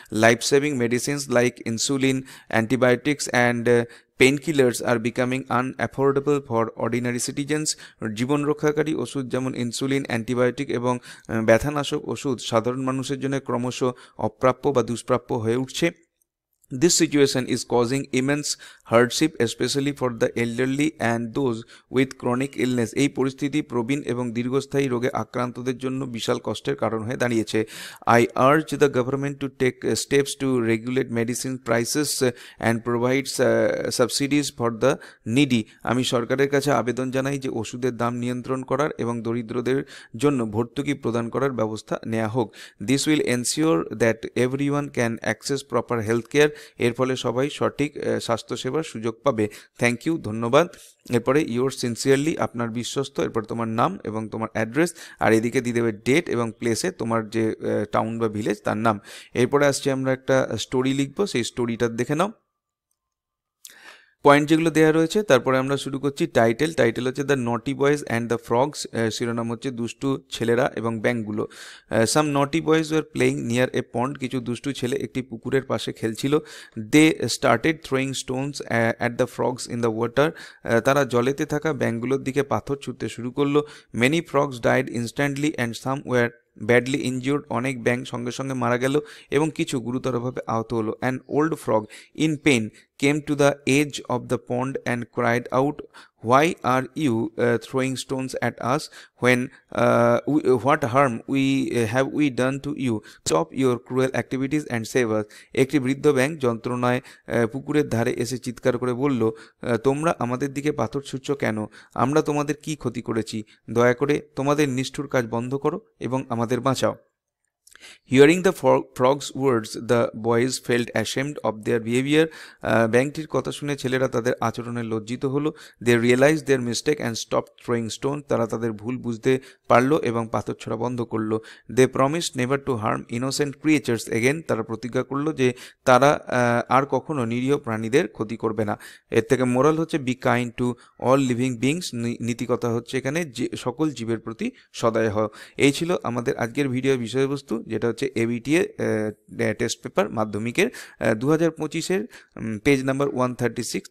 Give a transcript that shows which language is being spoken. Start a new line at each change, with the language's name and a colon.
English: Life saving medicines like insulin, antibiotics and painkillers are becoming unaffordable for ordinary citizens.
Bangla: জীবন রক্ষাকারী ওষুধ যেমন insulin, antibiotic এবং ব্যথানাশক ওষুধ সাধারণ মানুষের জন্য ক্রমশ অপ্রাপ্য বা দুষ্প্রাপ্য হয়ে উঠছে।
English: This situation is causing immense hardship, especially for the elderly and those with chronic illness.
Bangla: এই পরিস্থিতি প্রবীণ এবং দীর্ঘস্থায়ী রোগে আক্রান্তদের জন্য বিশাল কষ্টের কারণ হয়ে দাঁড়িয়েছে।
English: I urge the government to take steps to regulate medicine prices and provide subsidies for the needy.
Bangla: আমি সরকারের কাছে আবেদন জানাই যে ওষুধের দাম নিয়ন্ত্রণ করার এবং দরিদ্রদের জন্য ভর্তুকি প্রদান করার ব্যবস্থা নেওয়া হোক।
English: This will ensure that everyone can access proper health care.
Bangla: এর ফলে সবাই সঠিক স্বাস্থ্যসেবার সুযোগ পাবে।
English: thank you,
Bangla: ধন্যবাদ। এরপরে
English: your sincerely,
Bangla: আপনার বিশ্বস্ত, এরপর তোমার নাম এবং তোমার অ্যাড্রেস, আর এদিকে দিয়ে দেবে ডেট এবং প্লেসে তোমার যে টাউন বা ভিলেজ তার নাম। এরপরে আসছে আমরা একটা স্টোরি লিখবো, সেই স্টোরিটা দেখে নাও। পয়েন্ট যেগুলো দেওয়া রয়েছে, তারপরে আমরা শুরু করছি। টাইটেল হচ্ছে
English: the naughty boys and the frogs,
Bangla: শিরোনাম হচ্ছে দুষ্টু ছেলেরা এবং ব্যাঙগুলো।
English: some naughty boys were playing near a pond,
Bangla: কিছু দুষ্টু ছেলে একটি পুকুরের পাশে খেলছিল।
English: they started throwing stones at the frogs in the water,
Bangla: তারা জলেতে থাকা ব্যাঙগুলোর দিকে পাথর ছুটতে শুরু করলো।
English: many frogs died instantly and some were badly injured,
Bangla: অনেক ব্যাঙ সঙ্গে সঙ্গে মারা গেল এবং কিছু গুরুতরভাবে আহত হলো।
English: An old frog in pain came to the edge of the pond and cried out, why are you throwing stones at us when what harm have we done to you? Stop your cruel activities and save us.
Bangla: একটি বৃদ্ধ ব্যাঙ যন্ত্রণায় পুকুরের ধারে এসে চিৎকার করে বলল, তোমরা আমাদের দিকে পাথর ছুঁড়ছ কেন? আমরা তোমাদের কি ক্ষতি করেছি? দয়া করে তোমাদের নিষ্ঠুর কাজ বন্ধ করো এবং আমাদের বাঁচাও।
English: Hearing the frog's words, the boys felt ashamed of their behavior.
Bangla: ব্যাঙটির কথা শুনে ছেলেরা তাদের আচরণে লজ্জিত হলো।
English: They realized their mistake and stopped throwing stones.
Bangla: তারা তাদের ভুল বুঝতে পারলো এবং পাথর ছোড়া বন্ধ করলো।
English: They promised never to harm innocent creatures again.
Bangla: তারা প্রতিজ্ঞা করলো যে তারা আর কখনো নিরীহ প্রাণীদের ক্ষতি করবে না। এর থেকে মোরাল হচ্ছে
English: Be kind to all living beings.
Bangla: নীতিকথা হচ্ছে এখানে যে সকল জীবের প্রতি সদয় হও। এই ছিল আমাদের আজকের ভিডিওর বিষয়বস্তু, যেটা হচ্ছে এবিটিএ টেস্ট পেপার মাধ্যমিকের 2025-এর পেজ নাম্বার 136।